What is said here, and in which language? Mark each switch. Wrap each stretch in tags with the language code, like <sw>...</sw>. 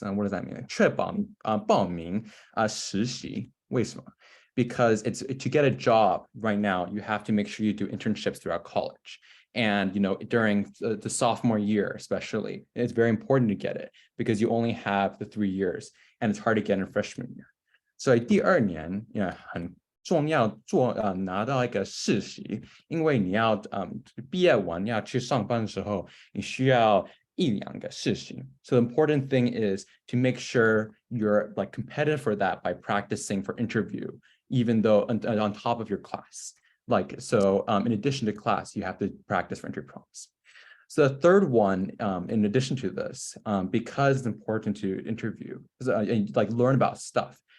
<en>What does that mean?</en> <zh>确保报名实习。为什么？</zh> <en>Because it's to get a job right now, you have to make sure you do internships throughout college. And during the sophomore year, especially, it's very important to get it because you only have the 3 years, and it's hard to get in freshman year.</en> <zh>所以第2年很重要拿到一个实习，因为你要毕业完要去上班的时候，你需要1-2个实习。</zh> <en>So the important thing is to make sure you're like competitive for that by practicing for interview, even though on top of your class. Like so, in addition to class, you have to practice for interview problems. So the third one, in addition to this, because it's important to interview, like learn about stuff.</en>